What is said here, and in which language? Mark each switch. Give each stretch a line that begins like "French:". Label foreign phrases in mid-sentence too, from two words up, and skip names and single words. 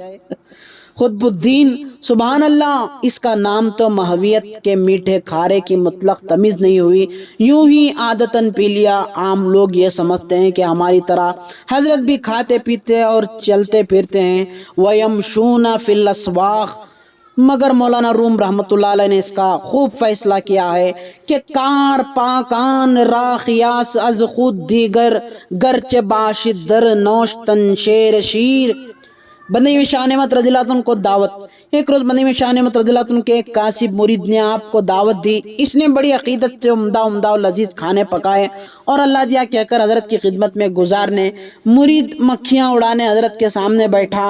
Urdu: قطب الدین، سبحان اللہ، اس کا نام تو مہویت کے میٹھے کھارے کی مطلق تمیز نہیں ہوئی، یوں ہی عادتاً پی لیا۔ عام لوگ یہ سمجھتے ہیں کہ ہماری طرح حضرت بھی کھاتے پیتے اور چلتے پھرتے ہیں۔
Arabic: وَيَمْشُونَ فِي الْأَسْوَاقِ،
Urdu: مگر مولانا روم رحمۃ اللہ علیہ نے اس کا خوب فیصلہ کیا ہے کہ
Persian: کار پاکان را خیاس از خود دیگر، گرچہ باشد در نوشتن شیر شیر۔
Urdu: بندگی میں شاہ نعمت رضی اللہ عنہ کو دعوت۔ ایک روز بندگی میں شاہ نعمت رضی اللہ عنہ کے ایک کاسب مرید نے آپ کو دعوت دی۔ اس نے بڑی عقیدت سے عمدہ اور لذیذ کھانے پکائے اور اللہ دیا کہہ کر حضرت کی خدمت میں گزارنے۔ مرید مکھیاں اڑانے حضرت کے سامنے بیٹھا۔